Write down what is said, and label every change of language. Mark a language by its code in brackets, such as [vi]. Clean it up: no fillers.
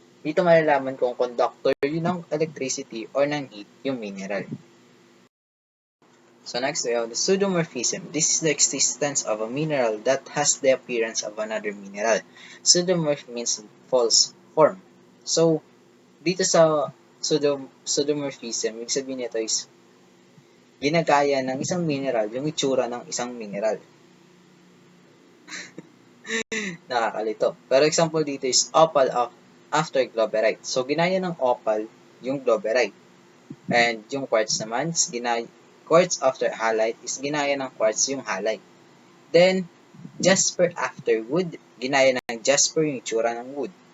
[tl] Dito malalaman kung conductor yun ng electricity or ng heat yung mineral. [en] So next, we have the pseudomorphism. This is the existence of a mineral that has the appearance of another mineral. Pseudomorph means false form. [tl] So, dito sa pseudomorphism, ibig sabihin nito is ginagaya ng isang mineral yung itsura ng isang mineral. Nakakalito. Pero example dito is opal after globerite. So, ginaya ng opal yung globerite. And yung quartz naman, quartz after halite is ginaya ng quartz yung halite. Then, jasper after wood, ginaya ng jasper yung itsura ng wood.